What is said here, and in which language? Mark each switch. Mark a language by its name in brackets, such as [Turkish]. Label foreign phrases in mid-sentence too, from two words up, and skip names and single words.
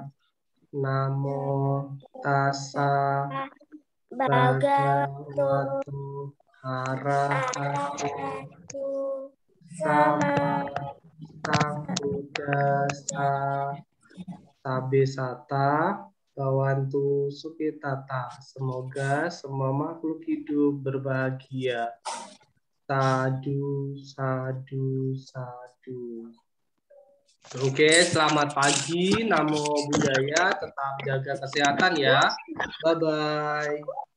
[Pali] Namo Tassa Bhagavato Arahato Sama Sang Buddhasa. Sabesata Bawantu Sukitata. [Indonesian] Semoga semua makhluk hidup berbahagia. [Pali] Sadu, sadu, sadu. [Indonesian] Oke, selamat pagi. [Pali] Namo Buddhaya. [Indonesian] Tetap jaga kesehatan ya.